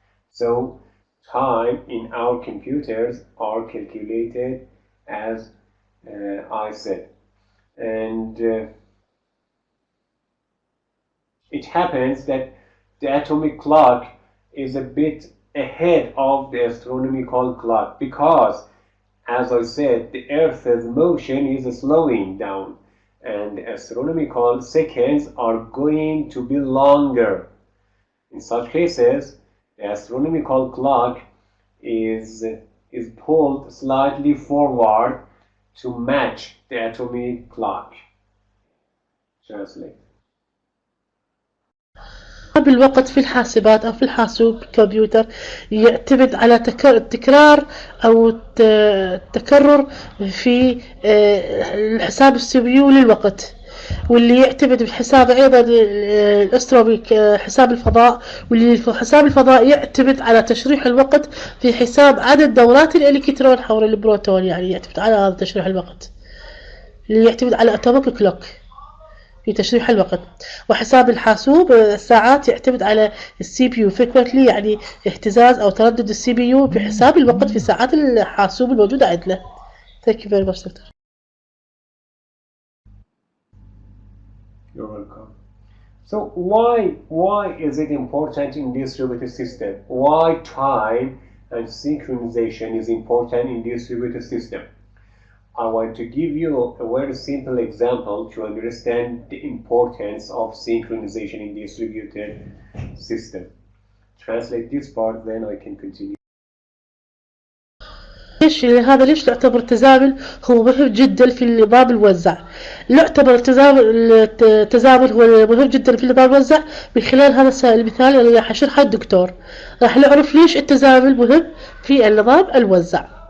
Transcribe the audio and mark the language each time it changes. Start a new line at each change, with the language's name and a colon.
English: So time in our computers are calculated as I said, and it happens that the atomic clock is a bit ahead of the astronomical clock, because as I said, the Earth's motion is slowing down, and the astronomical seconds are going to be longer. In such cases, the astronomical clock is pulled slightly forward to match the atomic clock. Translate.
Arabic: بالوقت في الحاسبات أو في الحاسوب الكمبيوتر يعتمد على التكرار أو التكرر في الحساب السي للوقت، واللي يعتمد بحساب أيضا الأسترومي حساب الفضاء، واللي حساب الفضاء يعتمد على تشريح الوقت في حساب عدد دورات الإلكترون حول البروتون، يعني يعتمد على هذا تشريح الوقت اللي يعتمد على أتوميك كلوك في تشريح الوقت. وحساب الحاسوب الساعات يعتمد على السي بي يو frequently، يعني اهتزاز أو تردد السي بي يو بحساب الوقت في ساعات الحاسوب الموجودة عندنا.
English: Thank you very much, Doctor. You're welcome. So why is it important in distributed system? Why time and synchronization is important in distributed system? I want to give you a very simple example to understand the importance of synchronization in distributed system. Translate this part, then I can continue.
Arabic: ليش يعتبر التزامن هو مهم جدا في النظام الموزع. يعتبر التزامن هو مهم جدا في النظام الموزع من خلال هذا المثال اللي راح اشرحه الدكتور. راح نعرف ليش التزامن مهم في النظام الموزع.